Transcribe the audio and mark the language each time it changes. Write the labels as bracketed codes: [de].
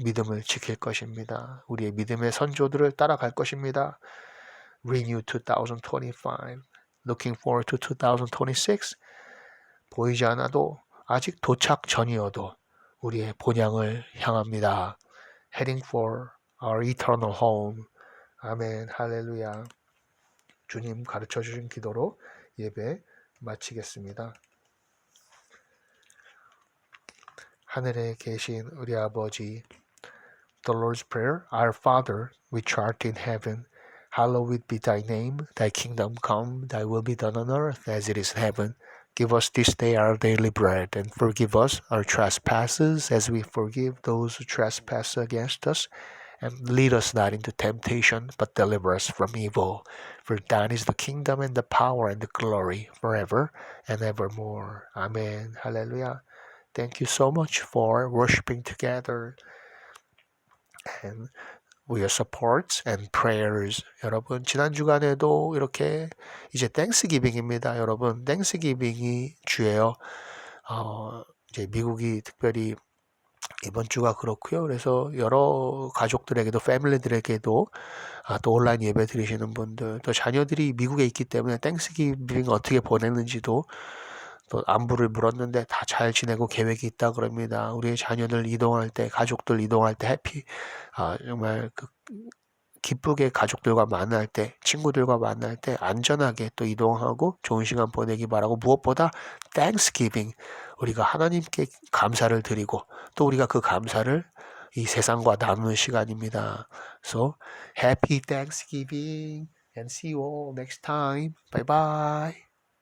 [ko] 믿음을 지킬 것입니다. 우리의 믿음의 선조들을 따라갈 것입니다. [en] Renew 2025, Looking forward to 2026. [ko] 보이지 않아도 아직 도착 전이어도 우리의 본향을 향합니다. [en] Heading for our eternal home. [ko] 아멘, 할렐루야. 주님 가르쳐 주신 기도로 예배 마치겠습니다. 하늘에 계신 우리 아버지, [en] The Lord's Prayer, Our Father, which art in heaven, hallowed be thy name, thy kingdom come, thy will be done on earth as it is in heaven. Give us this day our daily bread, and forgive us our trespasses as we forgive those who trespass against us. And lead us not into temptation, but deliver us from evil. For thine is the kingdom and the power and the glory forever and evermore. Amen. Hallelujah. Thank you so much for worshiping together and with your supports and prayers. [ko] 여러분, 지난 주간에도 이렇게 이제 땡스기빙입니다. 여러분, 땡스기빙이 주예요. 이제 미국이 특별히 이번 주가 그렇고요. 그래서 여러 가족들에게도 패밀리들에게도 또 온라인 예배 드리시는 분들, 또 자녀들이 미국에 있기 때문에 땡스기빙 어떻게 보냈는지도 또 안부를 물었는데 다 잘 지내고 계획이 있다 그럽니다. 우리의 자녀들 이동할 때, 가족들 이동할 때 정말 기쁘게 가족들과 만날 때, 친구들과 만날 때 안전하게 또 이동하고 좋은 시간 보내기 바라고, 무엇보다 Thanksgiving, 우리가 하나님께 감사를 드리고 또 우리가 그 감사를 이 세상과 나누는 시간입니다. [en] So, Happy Thanksgiving and see you all next time. Bye bye.